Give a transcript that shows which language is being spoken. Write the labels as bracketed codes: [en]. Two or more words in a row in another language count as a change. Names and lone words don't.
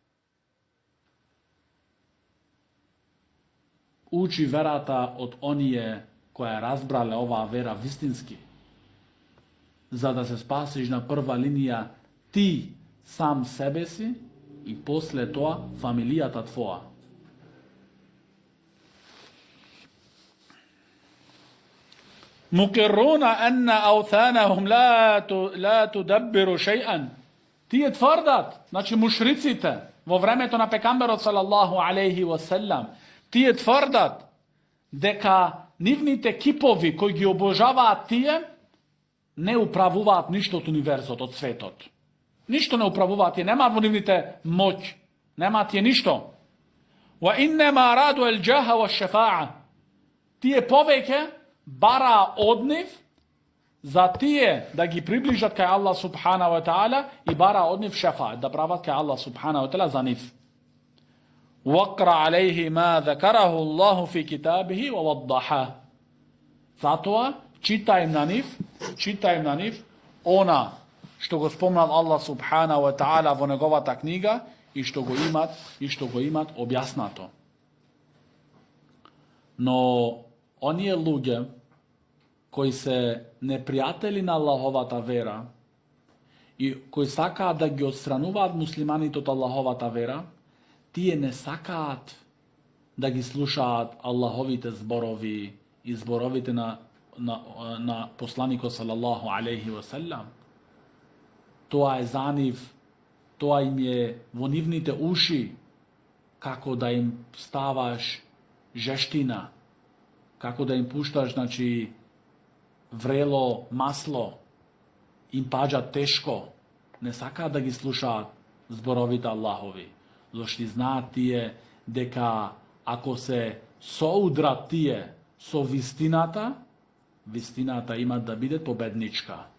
[mk] Учи верата од оние која разбрале оваа вера вистински, за да се спасиш на прва линија ти сам себе си и после тоа фамилијата твоја. [ar] مقرون أن آلهتهم لا تدبر شيئا. [mk] Тие тврдат, значи мушриците во времето на пекамберот [ar] صلى الله عليه وسلم, [mk] тие тврдат дека нивните кипови кои ги обожаваат тие не управуваат ништо од универзот, од светот. Ништо не управуваат, тие немаат во нивните моќ, немаат тие ништо. [ar] وإنما أرادوا الجاه والشفاعة. [mk] Тие повеќе бара од нив за тие да ги приближат кај Аллах [ar] سبحانه وتعالى [mk] и бара од нив шефаат, да прават кај Аллах [ar] سبحانه وتعالى [mk] за нив. [ar] واقرأ عليه ما ذكره الله في كتابه ووضحه. [mk] Затоа читај на нив она што го спомнал Аллах [ar] سبحانه وتعالى [mk] во неговата книга и што го имат објаснато. Но оние луѓе кои се непријатели на Аллаховата вера и кои сакаат да ги отстрануваат муслиманите од Аллаховата вера, тие не сакаат да ги слушаат Аллаховите зборови и зборовите на посланикот [ar] صلى الله عليه وسلم. [mk] Тоа е за нив, тоа им е во нивните уши, како да им ставаш жештина, како да им пушташ, значи, врело масло, им паѓа тешко, не сакаат да ги слушаат зборовите Аллахови, зашто знаат тие дека ако се соудрат тие со вистината, вистината има да биде победничка.